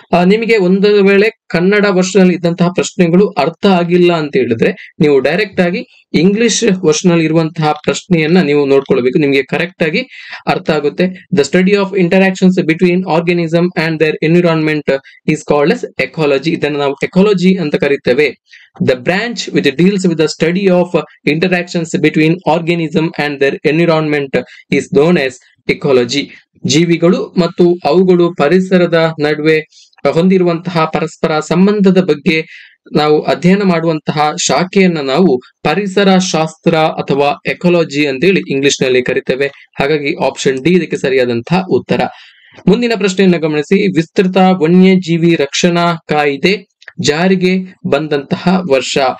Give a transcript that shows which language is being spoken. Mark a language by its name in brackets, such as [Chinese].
[Kannada] ನಿಮಗೆ ಒಂದು ವೇಳೆ ಕನ್ನಡ ವರ್ಷನ್ ಇದ್ದಂತಹ ಪ್ರಶ್ನೆಗಳು ಅರ್ಥ ಆಗಿಲ್ಲ ಅಂತ ಹೇಳಿದ್ರೆ ನೀವು ಡೈರೆಕ್ಟ್ ಆಗಿ ಇಂಗ್ಲಿಷ್ ವರ್ಷನ್ ಅಲ್ಲಿ ಇರುವಂತಹ ಪ್ರಶ್ನೆಯನ್ನ ನೀವು ನೋಡ್ಕೊಳ್ಬೇಕು, ನಿಮಗೆ ಕರೆಕ್ಟ್ ಆಗಿ ಅರ್ಥ ಆಗುತ್ತೆ. [English] The study of interactions between organism and their environment is called as ecology. [Kannada] ಇದನ್ನು ನಾವು ಎಕಾಲಜಿ ಅಂತ ಕರಿತೇವೆ. [English] The branch which deals with the study of interactions between organism and their environment is known as ecology. [Kannada] ಜೀವಿಗಳು ಮತ್ತು ಅವುಗಳು ಪರಿಸರದ ನಡುವೆ ಹೊಂದಿರುವಂತಹ ಪರಸ್ಪರ ಸಂಬಂಧದ ಬಗ್ಗೆ ನಾವು ಅಧ್ಯಯನ ಮಾಡುವಂತಹ ಶಾಖೆಯನ್ನ ನಾವು ಪರಿಸರ ಶಾಸ್ತ್ರ ಅಥವಾ ಎಕಾಲಜಿ ಅಂತೇಳಿ ಇಂಗ್ಲಿಷ್ ನಲ್ಲಿ ಕರಿತೇವೆ. ಹಾಗಾಗಿ ಆಪ್ಷನ್ ಡಿ ಇದಕ್ಕೆ ಸರಿಯಾದಂತಹ ಉತ್ತರ. ಮುಂದಿನ ಪ್ರಶ್ನೆಯನ್ನ ಗಮನಿಸಿ, ವಿಸ್ತೃತ ವನ್ಯಜೀವಿ ರಕ್ಷಣಾ ಕಾಯ್ದೆ ಜಾರಿಗೆ ಬಂದಂತಹ ವರ್ಷ.